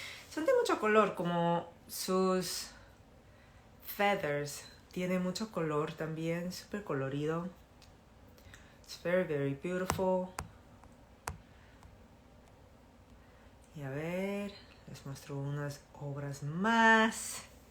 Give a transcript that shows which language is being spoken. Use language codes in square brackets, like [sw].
[es] Son de mucho color, como sus feathers. Tiene mucho color también, súper colorido. [en] It's very, very beautiful. [es] Y a ver, les muestro unas obras más.